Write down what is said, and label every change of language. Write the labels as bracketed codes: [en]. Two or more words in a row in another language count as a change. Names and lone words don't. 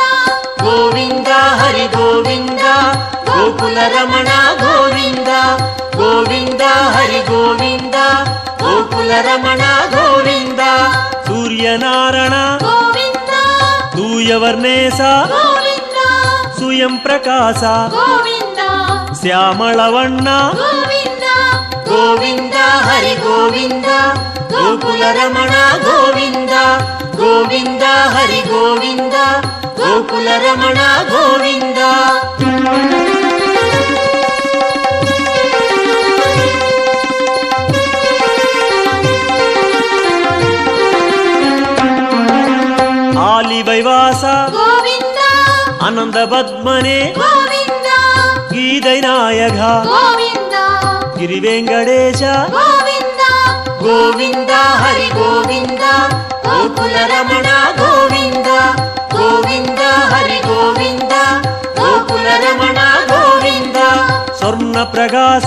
[ta] கோவிந்த ஹரி கோவிந்த கோகுல ரமண கோவிந்த கோவிந்த ஹரி கோவிந்த கோகுல ரமண கோவிந்த சூரியநாராயண [kn] ಗೋವಿಂದ [ta] தூயவர்ணேச [kn] ಗೋವಿಂದ [ta] சுயம் பிரகாச [kn] ಗೋವಿಂದ ಶ್ಯಾಮಳವಣ್ಣ ಗೋವಿಂದ [ta] கோவிந்த ஹரி கோவிந்த கோகுல ரமண கோவிந்த கோவிந்த ஹரி கோவிந்த கோகுல ரமண கோவிந்த ஆலி வைவாச [kn] ಗೋವಿಂದ [ta] அனந்த பத்மனே [kn] ಗೋವಿಂದ [ta] கீதை நாயக [kn] ಗೋವಿಂದ ಗಿರಿವೆಂಕಟೇಶ ಗೋವಿಂದ ಗೋವಿಂದ ಹರಿ ಗೋವಿಂದ ಗೋಕುಲ ರಮಣ ಗೋವಿಂದ ಗೋವಿಂದ ಹರಿ ಗೋವಿಂದ ಗೋಕುಲ ರಮಣ ಗೋವಿಂದ ಸ್ವರ್ಣ ಪ್ರಕಾಶ